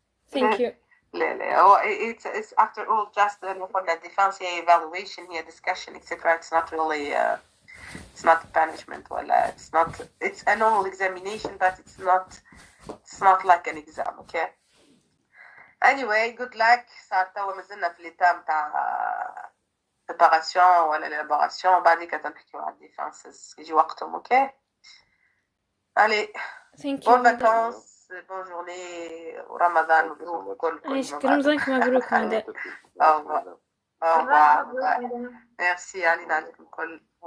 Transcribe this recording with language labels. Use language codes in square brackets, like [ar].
[en] Thank you. It's after all just the defense evaluation here, discussion, etc. It's not really, it's not punishment, it's an oral examination, but it's not like an exam, okay? Anyway, good luck. [ar] صار توا مازلنا في ليتام تاع préparation ولا l'élaboration بعد كده نحكيو على الديفانسز يجي وقتهم. [fr] اوكي allez bonnes vacances bonne journée [ar] ورمضان مبروك كل رمضانك مبروك مدام. [fr] au revoir merci [ar] علينا الكل.